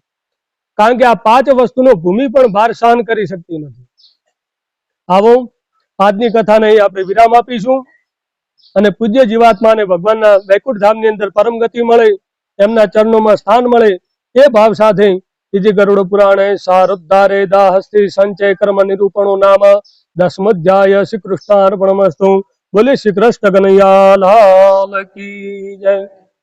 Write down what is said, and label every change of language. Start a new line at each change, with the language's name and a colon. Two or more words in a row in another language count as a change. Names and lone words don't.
Gujarati: કારણ કે આ 5 વસ્તુનો ભૂમિ પણ ભાર સહન કરી શકતી નથી. આવો આજની કથાને આપણે વિરામ આપીશું અને પૂજ્ય જીવાત્માને ભગવાનના વૈકુંઠ ધામની અંદર પરમ ગતિ મળે, એમના ચરણોમાં સ્થાન મળે એ ભાવ સાથે
Sanskrit: इति गरुड़ पुराणे सारुद्धारे दाहस्ति संचय कर्म निरूपणो नाम 10मोऽध्याय श्री कृष्णार्पणमस्तु।
Hindi: बोले श्री कृष्ण कन्हैया लाल की जय।